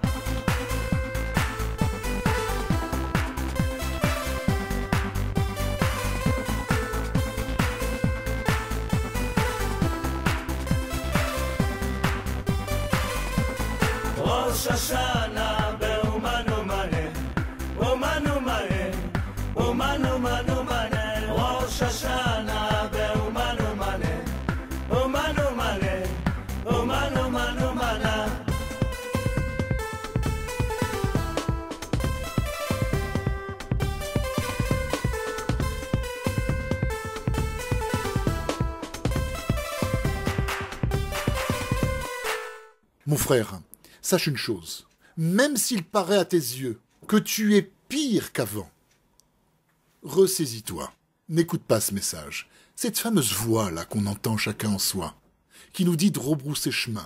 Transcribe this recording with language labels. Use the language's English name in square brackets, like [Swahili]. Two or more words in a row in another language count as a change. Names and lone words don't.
[Hebrew] ראש השנה באומן ומנה, אומן ומנה, אומן אומן ומנה, ראש השנה באומן ומנה, אומן ומנה, אומן אומן ומנה. [French] Mon frère, sache une chose, même s'il paraît à tes yeux que tu es pire qu'avant, ressaisis-toi, n'écoute pas ce message, cette fameuse voix-là qu'on entend chacun en soi, qui nous dit de rebrousser chemin.